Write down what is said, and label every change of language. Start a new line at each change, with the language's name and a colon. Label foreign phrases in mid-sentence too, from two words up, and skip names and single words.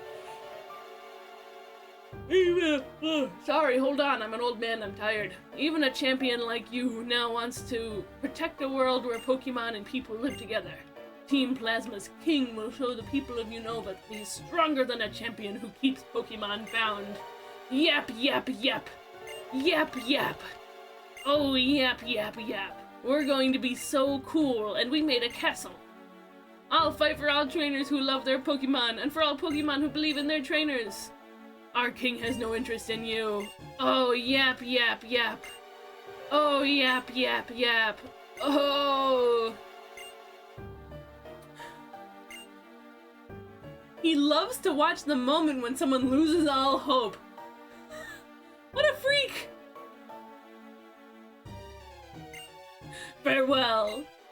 English: Sorry, hold on, I'm an old man, I'm tired. Even a champion like you now wants to protect a world where Pokemon and people live together. Team Plasma's king will show the people of Unova that he's stronger than a champion who keeps Pokemon bound. Yap, yap, yap. Yap, yap. Oh, yap, yap, yap. We're going to be so cool, and we made a castle. I'll fight for all trainers who love their Pokemon, and for all Pokemon who believe in their trainers. Our king has no interest in you. Oh, yap, yap, yap. Oh, yap, yap, yap. Oh. He loves to watch the moment when someone loses all hope. What a freak! Farewell.